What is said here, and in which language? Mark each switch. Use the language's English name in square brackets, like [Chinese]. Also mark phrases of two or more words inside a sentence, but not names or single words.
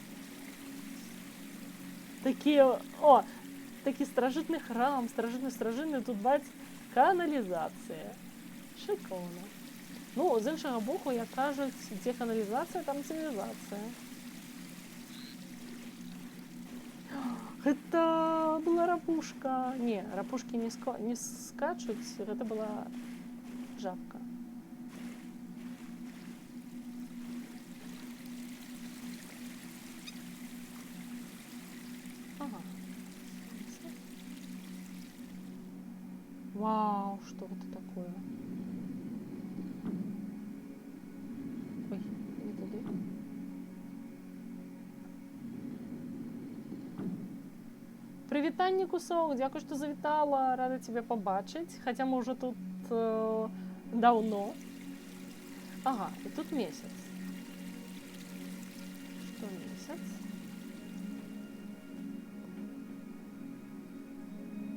[Belarusian] Такі старажытны храм, старажытны, тут баць каналізацыя. Шыкоўна. З іншага боку, як кажуць, дзе каналізацыя, там цывілізацыя. Гэта была рапушка. Не, рапушкі не скачуць, гэта была жабка. [Russian] Вау, что это такое? [Belarusian] Ой, не туды. Прывітанне, кусок, дзякуй, што завітала, рада цябе пабачыць, хаця мы ўжо тут даўно. Ага, і тут месяц. Што месяц?